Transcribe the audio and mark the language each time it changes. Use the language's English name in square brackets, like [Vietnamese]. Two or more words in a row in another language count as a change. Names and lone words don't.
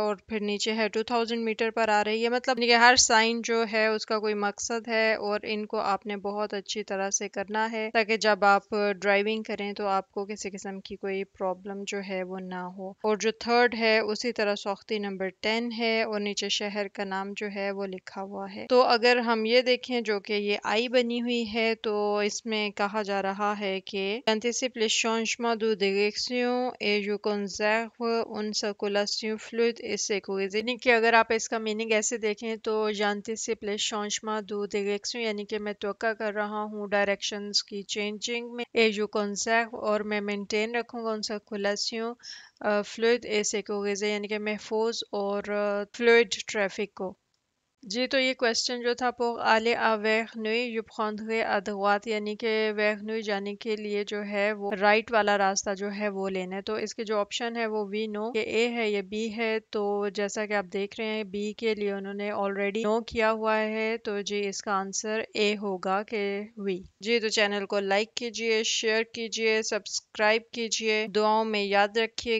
[Urdu] اور پھر نیچے ہے 2000 میٹر پر آ رہی ہے، مطلب کہ ہر سائن جو ہے اس کا کوئی مقصد ہے اور ان کو آپ نے بہت اچھی طرح سے کرنا ہے تاکہ جب آپ ڈرائیونگ کریں تو آپ کو کسی قسم کی کوئی پرابلم جو ہے وہ نہ ہو. اور جو تھرڈ ہے اسی طرح سوختی نمبر 10 ہے اور نیچے شہر کا نام جو ہے وہ لکھا ہوا ہے. تو اگر ہم یہ دیکھیں جو کہ یہ آئی بنی ہوئی ہے تو اس میں کہا جا رہا ہے کہ [French] anticipe les changements de direction et je conserve une circulation fluide et sécurisée, [Urdu] یعنی کہ اگر آپ اس کا مینِنگ ایسے دیکھیں تو [French] anticipe les changements de direction [Urdu] یعنی کہ میں توقع کر رہا ہوں ڈائریکشنز کی چینجنگ میں، اے جو کنزرو اور میں مینٹین رکھوں گا ان سرکولیشن فلوئڈ اے سیکیورٹی، یعنی کہ محفوظ اور فلوئڈ ٹریفک کو. جی، تو یہ کویسچن جو تھا [French] pour aller à Verneuil je prendrai à droite, [Urdu] یعنی کہ ورنوئی جانے کے لیے جو ہے وہ رائٹ والا راستہ جو ہے وہ لینا ہے. تو اس کے جو آپشن ہے وہ وی نو، یہ اے ہے یہ بی ہے۔ تو جیسا کہ آپ دیکھ رہے ہیں بی کے لیے انہوں نے آل ریڈی نو کیا ہوا ہے، تو جی اس کا آنسر اے ہوگا کہ وی. جی، تو چینل کو لائک کیجیے، شیئر کیجیے، سبسکرائب کیجیے، دعاؤں میں یاد رکھیےگا.